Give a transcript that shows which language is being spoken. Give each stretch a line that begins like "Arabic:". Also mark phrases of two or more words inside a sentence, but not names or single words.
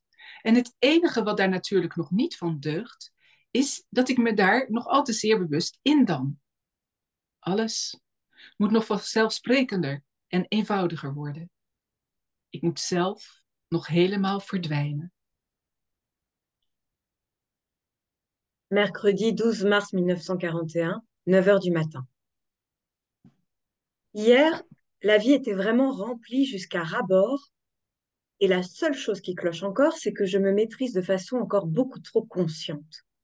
Dutch: En het enige wat daar natuurlijk nog niet van deugt, is dat ik me daar nog al te zeer bewust indam. Alles moet nog vanzelfsprekender en eenvoudiger worden. Ik moet zelf nog helemaal verdwijnen.
French: Mercredi 12 mars 1941, 9 heures du matin. Hier, la vie était vraiment remplie jusqu'à ras-bord, et la seule chose qui cloche encore, c'est que je me maîtrise de façon encore beaucoup trop consciente.